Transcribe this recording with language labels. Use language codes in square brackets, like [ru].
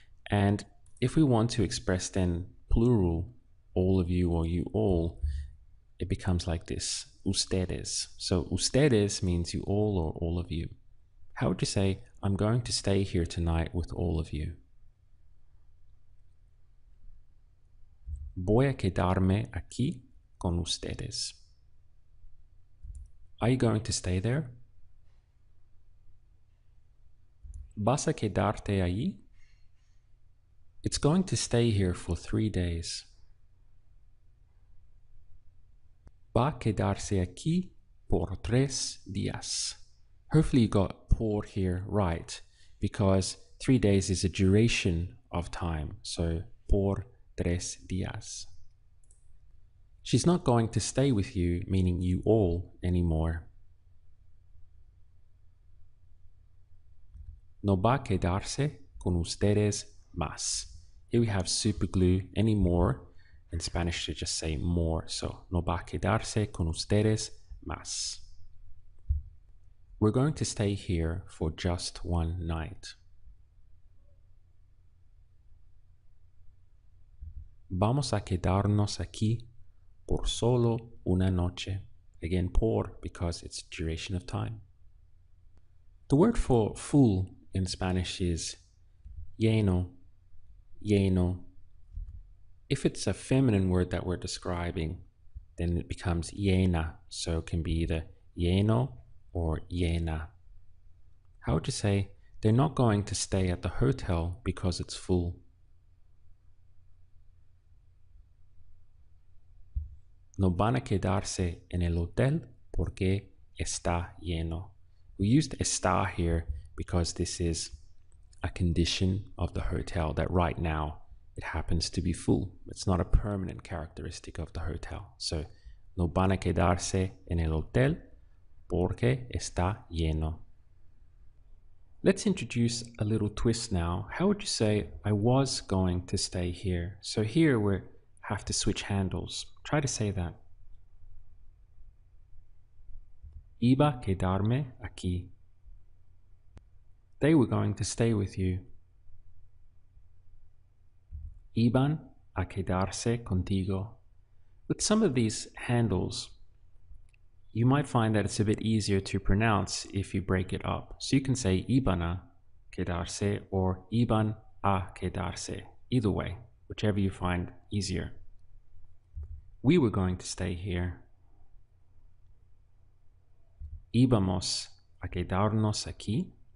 [en] And if we want to express then plural, all of you or you all, it becomes like this, ustedes. So ustedes means you all or all of you. How would you say, I'm going to stay here tonight with all of you? [es] Voy a quedarme aquí con ustedes. [en] Are you going to stay there? [es] ¿Vas a quedarte allí? [en] It's going to stay here for 3 days. [es] Va a quedarse aquí por 3 días. [en] Hopefully you got por here right, because 3 days is a duration of time. So [es] por 3 días. [en] She's not going to stay with you, meaning you all, anymore. [es] No va a quedarse con ustedes más. [en] Here we have superglue, anymore. In Spanish, to just say more. [es] So, no va a quedarse con ustedes más. [en] We're going to stay here for just one night. [es] Vamos a quedarnos aquí por solo una noche. [en] Again, por, because it's duration of time. The word for full in Spanish is lleno, lleno. If it's a feminine word that we're describing, then it becomes llena. So it can be either lleno or llena. How would you say, they're not going to stay at the hotel because it's full? [es] No van a quedarse en el hotel porque está lleno. [en] We used está here because this is a condition of the hotel, that right now it happens to be full. It's not a permanent characteristic of the hotel. [es] So, no van a quedarse en el hotel porque está lleno. [en] Let's introduce a little twist now. How would you say, I was going to stay here? So here we have to switch handles. Try to say that. [es] Iba a quedarme aquí. [en] They were going to stay with you. [es] Iban a quedarse contigo. [en] With some of these handles, you might find that it's a bit easier to pronounce if you break it up. So you can say [es] iban a quedarse [en] or iban a quedarse. Either way, whichever you find easier. We were going to stay here. [es] Íbamos a quedarnos aquí.